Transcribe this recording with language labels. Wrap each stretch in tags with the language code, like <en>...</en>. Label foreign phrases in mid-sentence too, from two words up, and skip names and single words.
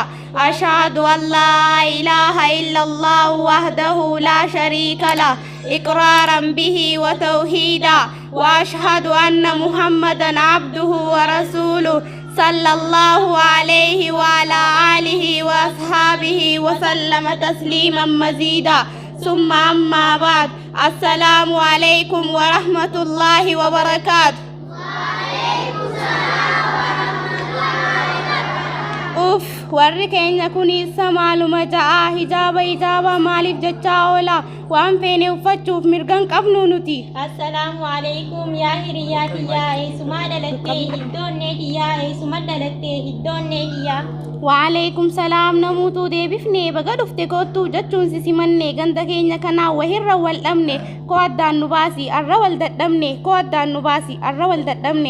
<ar>أشهد أن لا إله إلا الله وحده لا شريك له إقرارا به وتوحيدا، وأشهد أن محمدا عبده ورسوله صلى الله عليه وعلى آله وأصحابه وسلم تسليما مزيدا. ثم أما بعد، السلام عليكم ورحمة الله وبركاته.</ar> <om>أوف warri keenya kunis maaluma ja'a hijaaba maaliif jechaa oola waan feene uffachuuf mirgan qabnu nuti.</om> <ar>السلام عليكم</ar> <om>yaa hiriyaa kiyyaa eessumaa dhalattee hiddoonnee kiyyaa eessuma dhalattee hiddoonnee kiyyaa.</om> <ar>وعليكم السلام</ar> <om>namuutu deebifnee baga dhufte kootu jechuun sisimannee ganda keenya kanaa wahirra wal dhabne koo addaan nu baasi arra wal dadhabne koo addaan nu baasi arra wal dadhabne.</om>